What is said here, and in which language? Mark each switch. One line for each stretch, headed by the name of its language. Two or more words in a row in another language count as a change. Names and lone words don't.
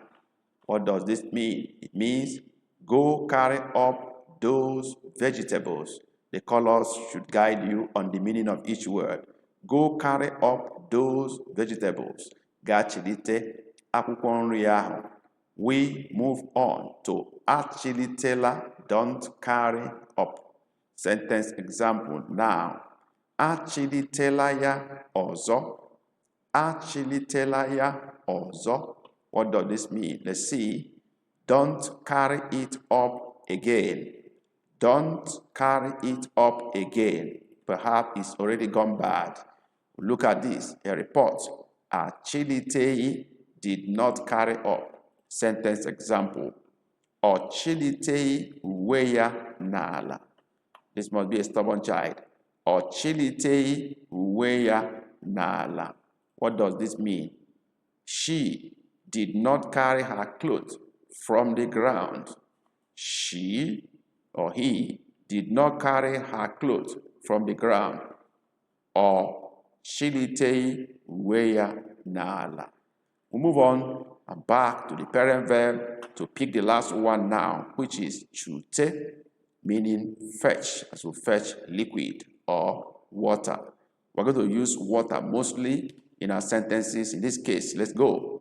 English: What does this mean? It means go carry up those vegetables. The colors should guide you on the meaning of each word. Go carry up those vegetables.
Igbo: Gaa chilite akwụkwọ nri ahụ.
English: We move on to achilitela, don't carry up. Sentence example now.
Igbo: Achilitela ya ọzọ. Achilitela ya ọzọ.
English: What does this mean? Let's see. Don't carry it up again. Don't carry it up again. Perhaps it's already gone bad. Look at this. A report. Achilitei did not carry up. Sentence example.
Igbo: Ochilitei uwe ya n'ala.
English: This must be a stubborn child.
Igbo: Ochilitei uwe ya n'ala.
English: What does this mean? She did not carry her clothes from the ground. She or he did not carry her clothes from the ground.
Igbo: Or Chilite uwe ya n'ala.
English: We move on and back to the parent verb to pick the last one now, which is chute, meaning fetch, as we fetch liquid or water. We're going to use water mostly in our sentences. In this case, let's go.